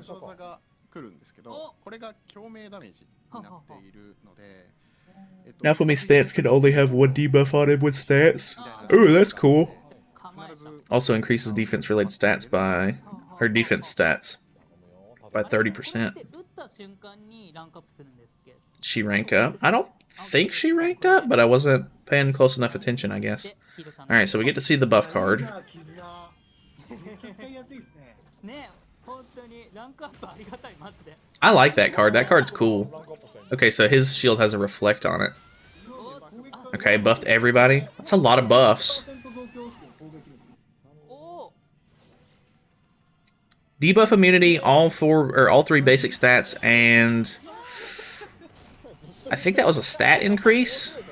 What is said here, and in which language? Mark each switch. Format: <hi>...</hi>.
<ja>技が来るんですけど、これが共鳴ダメージになっているので、</ja> <en>Naofumi stance can only have 1 debuff on him with stats. Ooh, that's cool.</en> <ja>構えた</ja> <en>Also increases defense related stats by... her defense stats by 30%.</en> <ja>で打った瞬間にランクアップするんですけど</ja> <en>She rank up? I don't think she ranked up, but I wasn't paying close enough attention, I guess.</en> <ja>でヒロちゃん</ja> <en>Alright, so we get to see the buff card.</en> <ja>絆めっちゃ使いやすいですね。ね本当にランクアップありがたいマジで</ja> <en>I like that card. That card's cool. Okay, so his shield has a reflect on it. Okay, buffed everybody. That's a lot of buffs.</en> <ja>100%増強っすよ攻撃力。おお</ja> <en>Debuff immunity, all 3 basic stats, and I think that was a stat increase.</en>